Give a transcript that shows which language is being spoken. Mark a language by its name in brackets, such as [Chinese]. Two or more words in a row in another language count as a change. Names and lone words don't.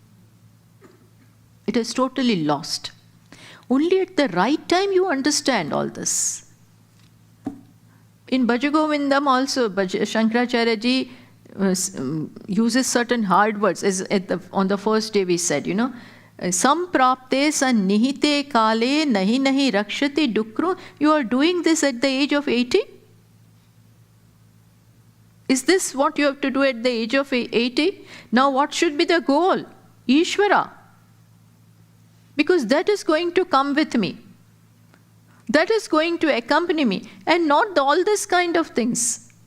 [English] It is totally lost. Only at the right time you understand all this. In Bhajagovindam also, Shankaracharya ji uses certain hard words. As on the first day we said, [Sanskrit] Samprapte sannihite kale nahi nahi rakshati dukru. [English] You are doing this at the age of 80? Is this what you have to do at the age of 80? Now what should be the goal? Ishvara. Because that is going to come with me. That is going to accompany me. And not all this kind of things.